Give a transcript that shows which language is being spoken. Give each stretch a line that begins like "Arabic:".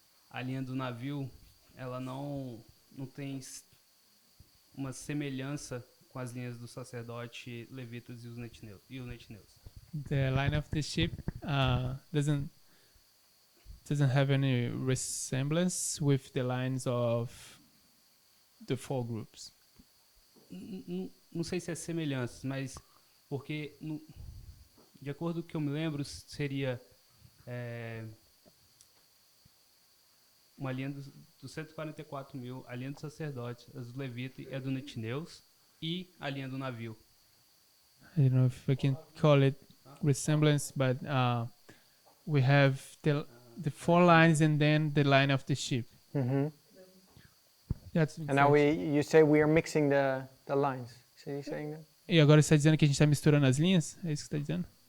Portuguese: a linha do navio, ela não tem uma semelhança com as linhas do sacerdote, levitas e os netineus.
English: the line of the ship doesn't have any resemblance with the lines of the 4 groups.
Portuguese: Não sei se é semelhança, mas porque, de acordo com o que eu me lembro, seria uma linha dos 144 mil, a linha do sacerdote, a do levita e a do netineus, e a linha do navio.
English: I don't know if I can call it resemblance, but we have the 4 lines and then the line of the ship. That's And now you say we are mixing the lines. Is he saying that?
Portuguese: E agora você está dizendo que a gente está misturando as linhas? É isso que você está dizendo?